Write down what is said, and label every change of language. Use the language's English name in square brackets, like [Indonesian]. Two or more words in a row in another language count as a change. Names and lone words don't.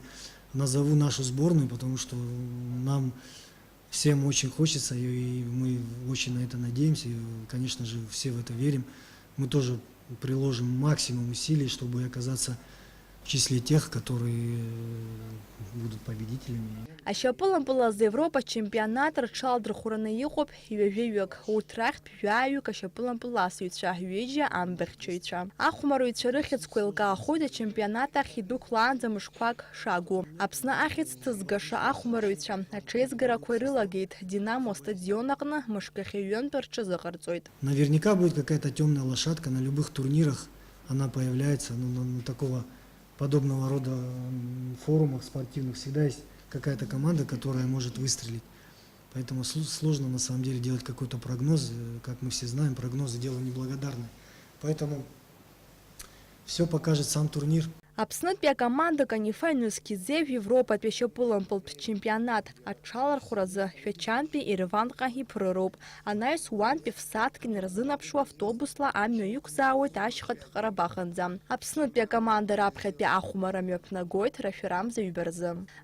[Russian] Назову нашу сборную, потому что нам всем очень хочется, и мы очень на это надеемся, и, конечно же, все в это верим. Мы тоже приложим максимум усилий, чтобы оказаться в числе тех, которые будут победителями. [Abkhazian] Ашьапылампылаз Европа чемпионат рҽалдырхәраны иҟоуп ҩажәаҩык. Урҭ рахьтә жәаҩык ашьапылампыласыҩцәа, ҩыџьа амбыӷьчаҩцәа. Ахәмаруаҩцәа рыхьыӡқәа еилкаахоит ачемпионат ахь идәықәлаанӡа мышқәак шагу. Аԥсны ахьӡ ҭызгаша ахәмаруаҩцәа аҽеизгарақәа ирылагеит Динамо стадион аҟны мышкахьы ҩынтә рҽазыҟарҵоит. [Russian] Наверняка будет какая-то темная лошадка на любых турнирах. Она появляется на такого подобного рода форумах спортивных. Всегда есть какая-то команда, которая может выстрелить. Поэтому сложно на самом деле делать какой-то прогноз. Как мы все знаем, прогнозы дело неблагодарное. Поэтому все покажет сам турнир. [Abkhazian] Аԥснытәи акоманда канифа иҩнызқьиӡе Европатәи ашьапылампылтә чемпионат аҽалархәразы Шәачантәи Ереванҟа иԥрыроуп. Анаҩс уантәи Фсаҭкин ирзынаԥшуа автобусла амҩа иқәзаауеит ашьхатә Ҟарабахынӡа. Аԥснытәи акоманда раԥхьатәи ахәмарра мҩаԥнагоит рашәарамза ҩба рзы.